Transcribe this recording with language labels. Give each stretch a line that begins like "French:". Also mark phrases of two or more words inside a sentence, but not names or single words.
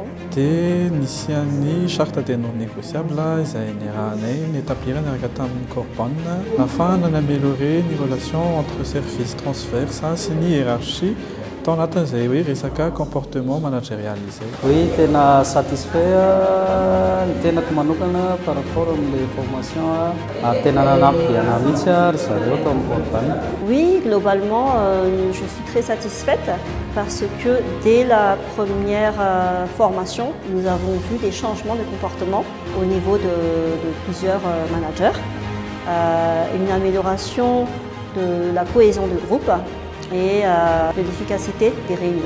Malagasy: Dia nisy an'ny
French: charte ténor négociable
Malagasy: izay niarahanay niétablir niaraka tamin'ny Corban afahana naméliorer ny relation entre
French: service transverse
Malagasy: sy ny hiérarchie tao anatin'izay hoe resaka
French: comportement managérial
Malagasy: izay. Oui, tena satisfait ny tenako manokana
French: par rapport
Malagasy: am'le formation tena nanampy ana mihitsy ry zareo tao amin'ny Corban.
French: Oui, globalement, je suis très satisfaite parce que dès la première formation, nous avons vu des changements de comportement au niveau de plusieurs managers, une amélioration de la cohésion de groupe et de l'efficacité des réunions.